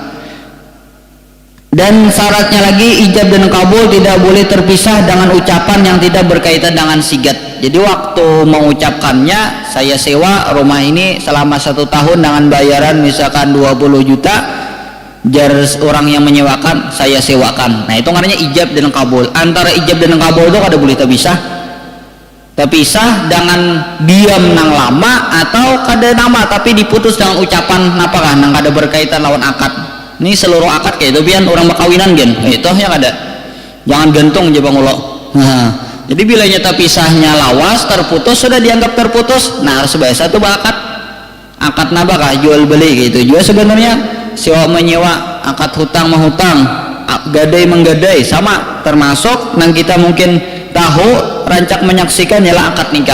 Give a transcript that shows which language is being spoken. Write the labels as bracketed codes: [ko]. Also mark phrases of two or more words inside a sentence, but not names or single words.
[id] Dan syaratnya lagi, ijab dan kabul tidak boleh terpisah dengan ucapan yang tidak berkaitan dengan sigat. Jadi waktu mengucapkannya, saya sewa rumah ini selama 1 tahun dengan bayaran misalkan 20 juta, jar orang yang menyewakan, saya sewakan. Nah, itu namanya ijab dan kabul. Antara ijab dan kabul itu kada boleh terpisah. Terpisah dengan diam nang lama, atau kada nama tapi diputus dengan ucapan [bjn] napakah nang kada [id] berkaitan lawan akad. Ini seluruh akad kayak itu pian orang berkawinan gen, itu yang ada. Jangan gantung aja Bang Ulo. Nah, jadi bila nyata pisahnya lawas, terputus, sudah dianggap terputus. Nah, harus bahasa itu akad. Akad napakah jual beli gitu juga sebenarnya, sewa menyewa, akad hutang menghutang, gadai menggadai sama, termasuk nang kita mungkin tahu rancak menyaksikan ialah akad nikah.